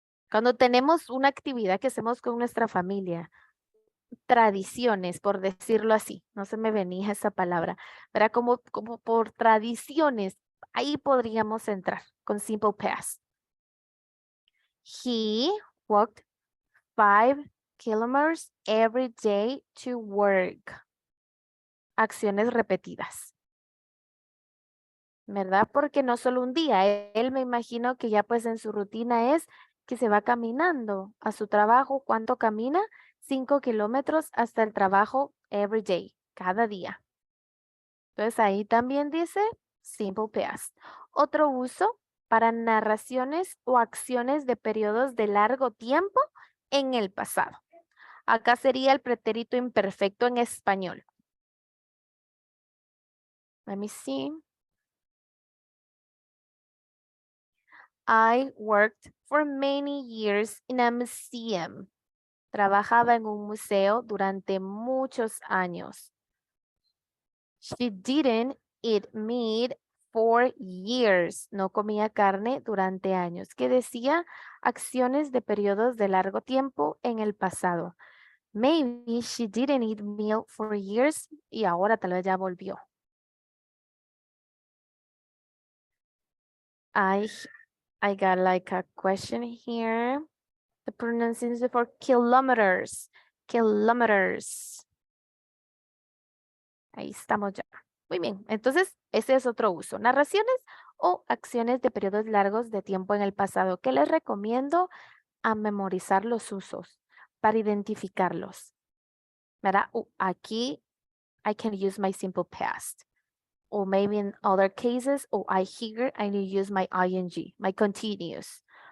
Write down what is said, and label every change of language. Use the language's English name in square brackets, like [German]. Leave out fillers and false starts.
[Spanish] Cuando tenemos una actividad que hacemos con nuestra familia, tradiciones, por decirlo así, no se me venía esa palabra, pero como por tradiciones, ahí podríamos entrar con simple past. [English] He walked 5 kilometers every day to work. [Spanish] Acciones repetidas. ¿Verdad? Porque no solo un día, él me imagino que ya pues en su rutina es que se va caminando a su trabajo. ¿Cuánto camina? 5 kilómetros hasta el trabajo [English] every day, [Spanish] cada día. Entonces ahí también dice simple past. Otro uso para narraciones o acciones de periodos de largo tiempo en el pasado. Acá sería el pretérito imperfecto en español. [English] Let me see. I worked for many years in a museum. [Spanish] Trabajaba en un museo durante muchos años. [English] She didn't eat meat for years. [Spanish] No comía carne durante años. ¿Qué decía? Acciones de periodos de largo tiempo en el pasado. [English] Maybe she didn't eat meat for years [Spanish] y ahora tal vez ya volvió. [English] I got like a question here. The pronunciation for kilometers. Kilometers. [Spanish] Ahí estamos ya. Muy bien. Entonces, ese es otro uso. Narraciones o acciones de periodos largos de tiempo en el pasado. ¿Qué les recomiendo? a memorizar los usos, para identificarlos. ¿Verdad? Aquí, [English] I can use my simple past. Or maybe in other cases, here, I need to use my ing, my continuous.